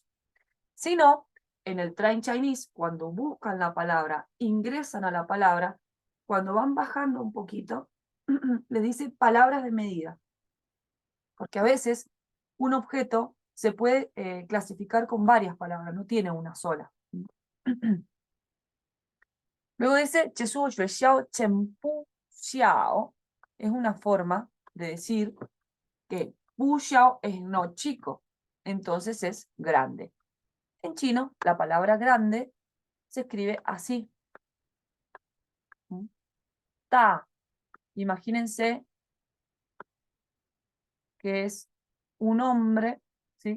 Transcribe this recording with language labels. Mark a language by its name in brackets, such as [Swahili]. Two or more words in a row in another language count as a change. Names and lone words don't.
[Spanish] Si no, en el Train Chinese, cuando buscan la palabra, ingresan a la palabra, cuando van bajando un poquito, les dice palabras de medida. Porque a veces un objeto se puede clasificar con varias palabras, no tiene una sola. Luego dice, [Chinese] 这是我学校真不小, [Spanish] es una forma de decir que 不小 es no chico, entonces es grande. En chino, la palabra grande se escribe así. Ta. Imagínense que es un hombre, ¿sí?